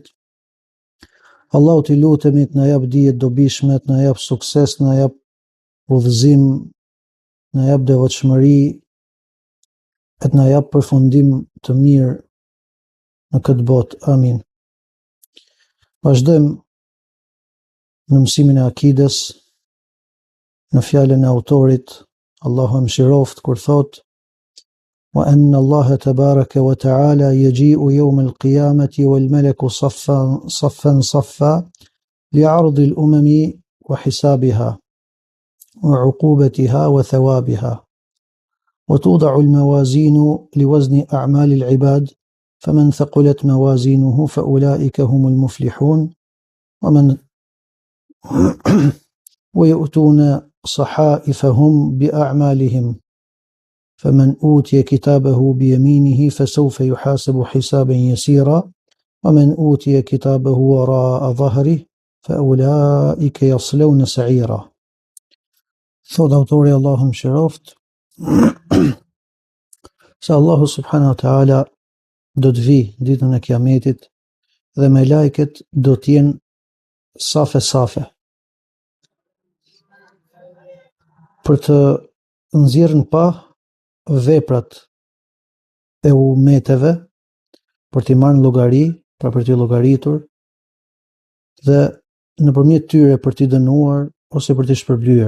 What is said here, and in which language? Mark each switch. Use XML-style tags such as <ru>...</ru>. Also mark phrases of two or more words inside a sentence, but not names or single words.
<sq>Allahut i lutemi të na jap dije të dobishme, të na jap sukses, të na jap udhëzim, të na jap devotshmëri, të na jap përfundim të mirë në këtë botë. Amin. Vazhdojmë në mësimin e akides, në fjalën e autorit, Allahu mëshiroft, kur thot:</sq> <ar>"وأن الله تبارك وتعالى يجيء يوم القيامة والملك صفا صفا لعرض الأمم وحسابها وعقوبتها وثوابها." وتوضع الموازين لوزن أعمال العباد فمن ثقلت موازينه فأولئك هم المفلحون ويؤتون صحائفهم بأعمالهم فمن أوتي كتابه بيمينه فسوف يحاسب حسابا يسيرا ومن أوتي كتابه وراء ظهره فأولئك يصلون سعيرا.</ar> <sq>Thot autori, Allahu mëshiroft, se Allahu</sq> <ar>سبحانه وتعالى</ar> <sq>do të vi ditën e kiametit dhe me lajket do t'jenë safe për të nxjerrën pa veprat e umeteve, për t'i marrë llogari, pra për t'i llogaritur dhe nëpërmjet tyre për t'i dënuar ose për t'i shpërblyer.</sq>